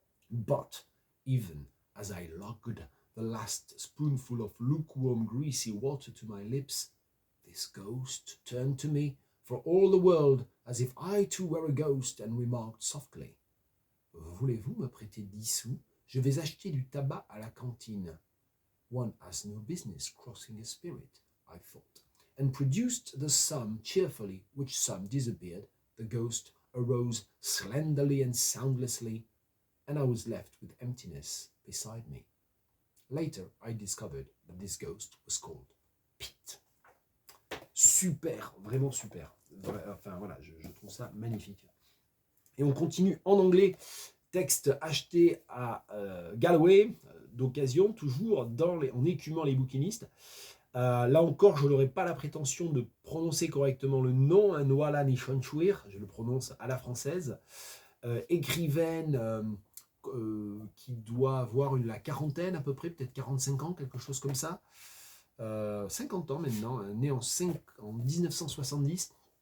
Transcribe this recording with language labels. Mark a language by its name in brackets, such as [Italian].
[English] But even as I lugged the last spoonful of lukewarm greasy water to my lips, this ghost turned to me for all the world as if I too were a ghost, and remarked softly, [French] Voulez-vous me prêter 10 sous? Je vais acheter du tabac à la cantine. [English] One has no business crossing a spirit, I thought, and produced the sum cheerfully, which sum disappeared. The ghost arose slenderly and soundlessly, and I was left with emptiness beside me. Later, I discovered that this ghost was called Pete. [French] Super, vraiment super. Enfin voilà, je trouve ça magnifique. Et on continue en anglais, texte acheté à Galway, d'occasion, toujours en écumant les bouquinistes. Là encore, je n'aurai pas la prétention de prononcer correctement le nom, Nwala Nishanchouir, je le prononce à la française, écrivaine qui doit avoir la quarantaine à peu près, peut-être 45 ans, quelque chose comme ça, 50 ans maintenant, née en 1970.